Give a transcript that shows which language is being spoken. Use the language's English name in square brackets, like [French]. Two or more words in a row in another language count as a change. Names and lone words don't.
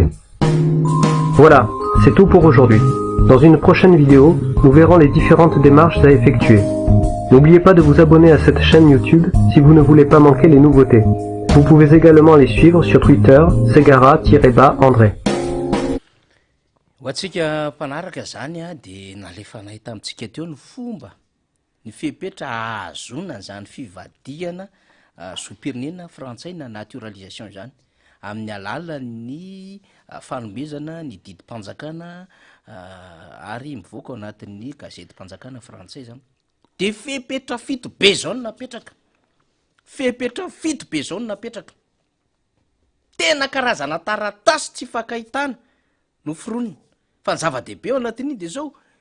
[French] Voilà, c'est tout pour aujourd'hui. Dans une prochaine vidéo, nous verrons les différentes démarches à effectuer. N'oubliez pas de vous abonner à cette chaîne YouTube si vous ne voulez pas manquer les nouveautés. Vous pouvez également les suivre sur Twitter, Segara-André. [Malagasy] ho antsika mpanaraka zany a de nalefa nay tamintsika teo ny fomba ny fepetra ahazonany zany fivadiana zopirenena frantsay na naturalisation zany amin'ny alalan'ny fanomezana ny didi-panjakana ary mivoaka ao anatin'ny gazety-panjakana frantsay zany de fepetra fito be zao no napetraka fepetra fito be zao no napetraka tena karazana taratasy tsy fakahitana no foronina fa ny zava-dehibe ao anatin'iny de zao